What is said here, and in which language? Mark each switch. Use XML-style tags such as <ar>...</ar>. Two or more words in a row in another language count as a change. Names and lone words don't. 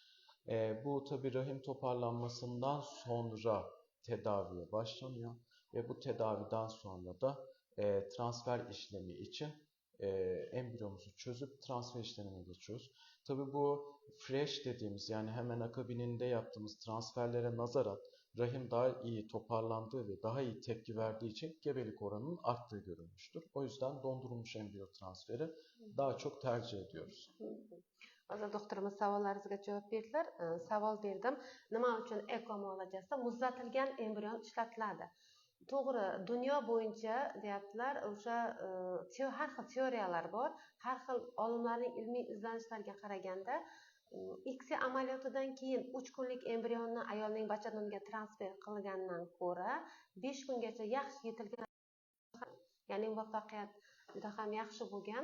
<tr>Bu tabii rahim toparlanmasından sonra tedaviye başlanıyor ve bu tedaviden sonra da transfer işlemi için embriyomuzu çözüp transfer işlemine geçiyoruz. Tabii bu fresh dediğimiz yani hemen akabininde yaptığımız transferlere nazaran rahim daha iyi toparlandığı ve daha iyi tepki verdiği için gebelik oranının arttığı görülmüştür. O yüzden dondurulmuş embriyo transferi daha çok tercih ediyoruz.</tr> <uz>Hozir doktorimiz savollaringizga javob berdilar. Savol berdim. Nima uchun eko muolajasida muzlatilgan embrion ishlatiladi? To'g'ri, dunyo bo'yicha deyaptilar, o'sha har xil teoriyalar bor. Har xil olimlarning ilmiy izlanishlariga qaraganda, ICSI amaliyotidan keyin 3 kunlik embrionni ayolning bachadoniga transfer qilgandan ko'ra 5 kungacha yaxshi yetilgan, ya'ni muvaffaqiyat juda ham yaxshi bo'lgan.</uz>